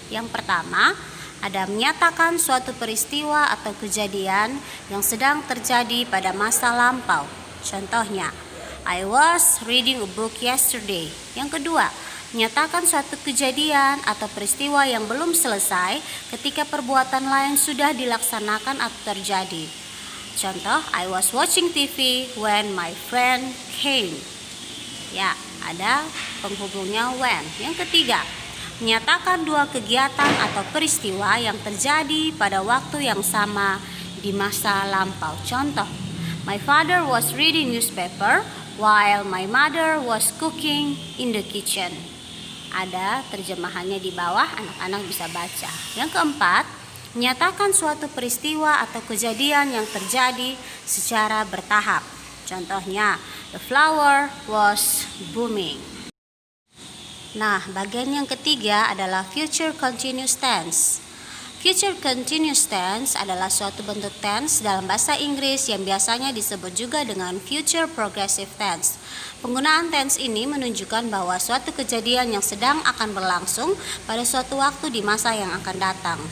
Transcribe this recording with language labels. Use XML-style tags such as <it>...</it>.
<id>Yang pertama, ada menyatakan suatu peristiwa atau kejadian yang sedang terjadi pada masa lampau.</id> <en>Contohnya, I was reading a book yesterday.</en> <id>Yang kedua, menyatakan suatu kejadian atau peristiwa yang belum selesai ketika perbuatan lain sudah dilaksanakan atau terjadi.</id> <en>Contoh, I was watching TV when my friend came.</en> <id>Ya, ada penghubungnya when. Yang ketiga, menyatakan dua kegiatan atau peristiwa yang terjadi pada waktu yang sama di masa lampau.</id> <en>Contoh, my father was reading newspaper while my mother was cooking in the kitchen.</en> <id>Ada terjemahannya di bawah, anak-anak bisa baca. Yang keempat, menyatakan suatu peristiwa atau kejadian yang terjadi secara bertahap.</id> <en>Contohnya, the flower was booming.</en> <id>Nah, bagian yang ketiga adalah future continuous tense. Future continuous tense adalah suatu bentuk tense dalam bahasa Inggris yang biasanya disebut juga dengan future progressive tense. Penggunaan tense ini menunjukkan bahwa suatu kejadian yang sedang akan berlangsung pada suatu waktu di masa yang akan datang.</id>